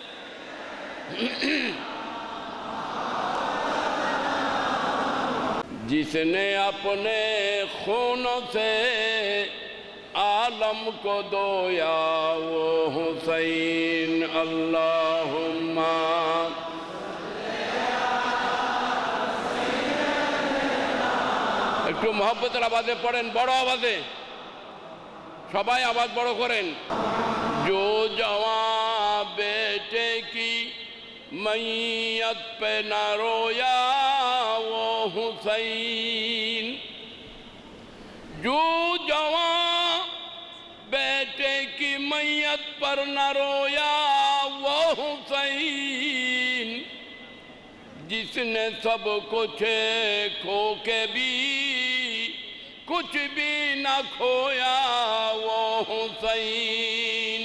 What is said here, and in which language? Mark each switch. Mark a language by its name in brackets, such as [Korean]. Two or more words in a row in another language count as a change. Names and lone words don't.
[Urdu] جس نے اپنے خونوں سے عالم کو دھویا وہ حسین۔ [Bangla] اللہم একটু মহব্বতের আওয়াজে পড়েন, বড় আওয়াজে, সবাই আওয়াজ বড় করেন। [Urdu] جو جواں بیٹے کی میت پہ نہ رویا وہ حسین، جو جواں بیٹے کی میت پر نہ رویا وہ حسین، جس نے سب کچھ کھو کے بھی کچھ بھی نہ کھویا وہ حسین۔